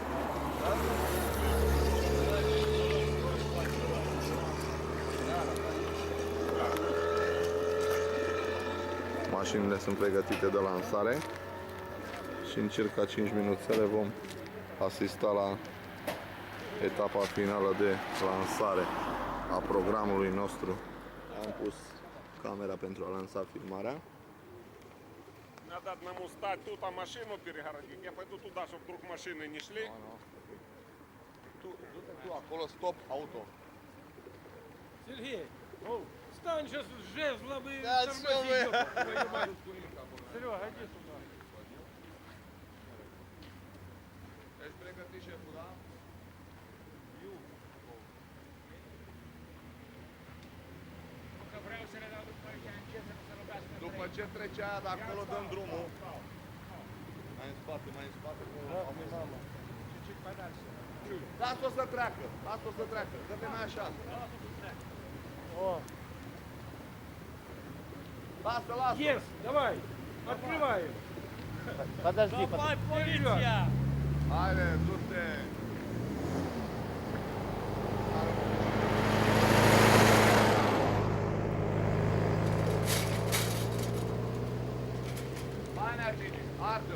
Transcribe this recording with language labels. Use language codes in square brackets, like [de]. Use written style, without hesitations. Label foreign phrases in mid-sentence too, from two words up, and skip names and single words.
[ro] Mașinile sunt pregătite de lansare și în circa 5 minutele vom asista la etapa finală de lansare a programului nostru. Am pus camera pentru a lansa filmarea. [ru] Надо одному стать тут, а машину перегородить. Я пойду туда, чтобы вдруг машины не шли. [ro] Du acolo, stop, auto. [ru] Сергей, встань сейчас с жезлом и Да тормози, всё вы. ёб твою мать. Серега, иди сюда. [ro] Ești pregătit, șeful, da? După ce trece aia de acolo, dăm drumul. Mai în spate, mai în spate. Lasă-o să treacă, lasă-o să treacă. Dă-te mai așa. Lasă, lasă. [en] Yes, [ru] давай. Открываем. Подожди, Давай, полиция! [ro] Haide, du-te! Hai, Natini, arde-o!